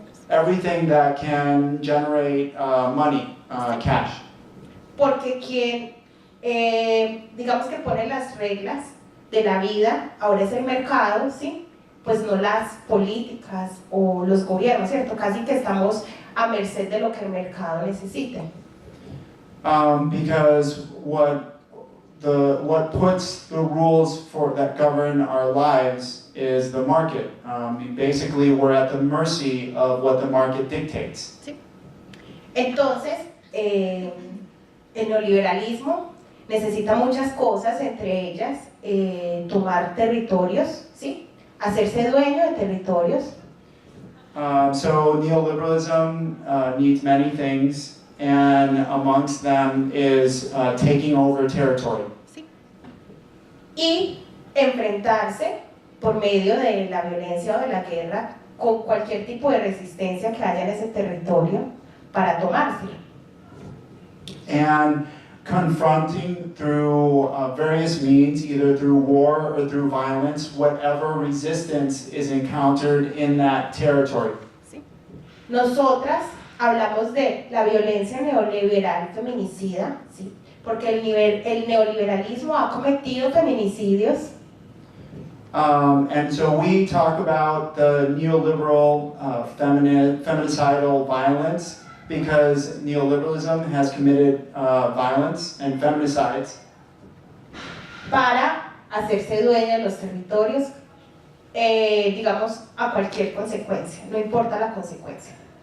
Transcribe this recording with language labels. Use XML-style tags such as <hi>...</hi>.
<en>Everything that can generate money, cash.</en> <es>Porque quien, digamos que pone las reglas de la vida, ahora es el mercado, ¿sí? Pues no las políticas o los gobiernos, ¿cierto? Casi que estamos a merced de lo que el mercado necesite.</es> <en>Because what puts the rules that govern our lives is the market. Basically, we're at the mercy of what the market dictates.</en> <es>¿Sí? Entonces, el neoliberalismo necesita muchas cosas, entre ellas tomar territorios, ¿sí? Hacerse dueño de territorios.</es> <en>So neoliberalism needs many things, and amongst them is taking over territory.</en> <es>¿Sí? Y enfrentarse por medio de la violencia o de la guerra con cualquier tipo de resistencia que haya en ese territorio para tomárselo.</es> <en>And confronting through various means, either through war or through violence, whatever resistance is encountered in that territory.</en> <es>¿Sí? Nosotras hablamos de la violencia neoliberal feminicida, ¿sí? Porque el neoliberalismo ha cometido feminicidios.</es> <en>And so we talk about the neoliberal feminicidal violence, because neoliberalism has committed violence and feminicides.</en> <es>Para hacerse dueña de los territorios, digamos, a cualquier consecuencia, no importa la consecuencia.</es>